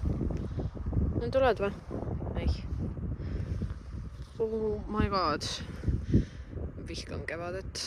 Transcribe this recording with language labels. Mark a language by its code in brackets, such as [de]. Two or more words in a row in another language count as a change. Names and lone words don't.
[et] Tuled või? Ei. [en] Oh my god. [et] vihkan kevadet.